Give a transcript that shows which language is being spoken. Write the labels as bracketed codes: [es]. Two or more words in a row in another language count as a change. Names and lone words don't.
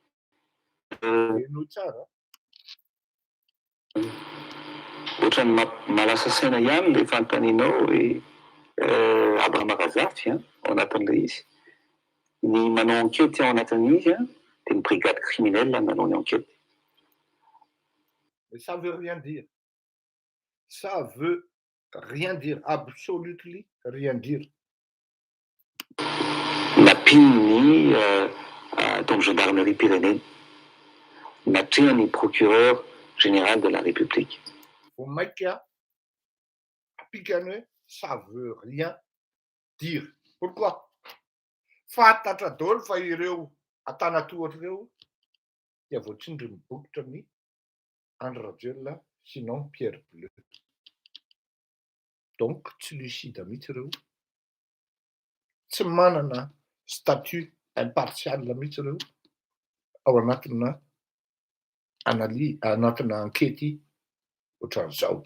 [mg] Ohatrany malasa saina ihany le fanontanianao hoe Abrahamagazafy ao anatin'ilay izy. Ny manao enquête ao anatin'izy dia ny [fr] brigade criminelle [mg] manao ny enquête. [fr] Mais ça veut rien dire. Ça veut rien dire. Absolutely rien dire. Napiny donc gendarmerie pyrénéenne. Natrehany procureur général de la République. Au Maïka, ça veut rien dire. Pourquoi? [mg] Fantatra daholo fa ireo Antanatohatra ireo dia voatsindry mibokotra ny Andry Rajoelina sinon Pierre Bleu. Donc [fr] tsy lucide [mg] mihitsy ireo. Tsy manana [fr] statut impartial [mg] mihitsy ireo ao anatina anatina ankety ohatran'izao.